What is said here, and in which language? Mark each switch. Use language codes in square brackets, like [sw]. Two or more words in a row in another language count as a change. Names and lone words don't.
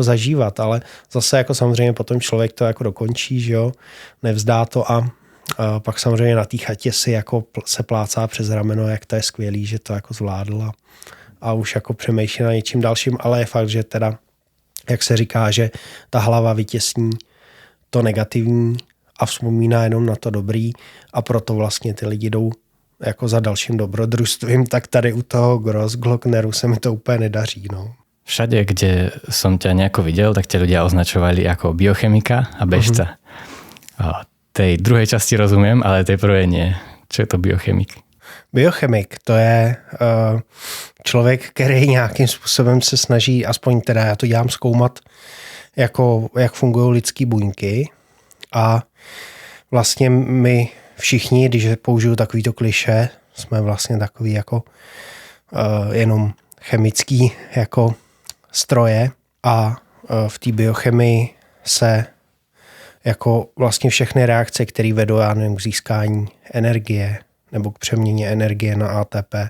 [cs] zažívat, ale zase jako samozřejmě potom člověk to jako dokončí, že jo, nevzdá to a pak samozřejmě na té chatě si jako se plácá přes rameno, jak to je skvělý, že to jako zvládl a už jako přemýšlí na něčím dalším, ale je fakt, že teda, jak se říká, že ta hlava vytěsní to negativní a vzpomíná jenom na to dobrý a proto vlastně ty lidi jdou jako za dalším dobrodružstvím, tak tady u toho Grossglockneru se mi to úplně nedaří. No. [sk] Všade, kde som ťa nejako videl, tak ťa ľudia označovali ako biochemika a bežca. Tej druhej časti rozumiem, ale tej prvej nie. Čo je to biochemik? [cs] Biochemik, to je člověk, který nějakým způsobem se snaží, aspoň teda já to dělám zkoumat, jako, jak fungují lidský buňky. A vlastně my všichni, když použiju takovýto klišé, jsme vlastně takový jako jenom chemický jako stroje a v té biochemii se jako vlastně všechny reakce, které vedou k získání energie nebo k přeměně energie na ATP,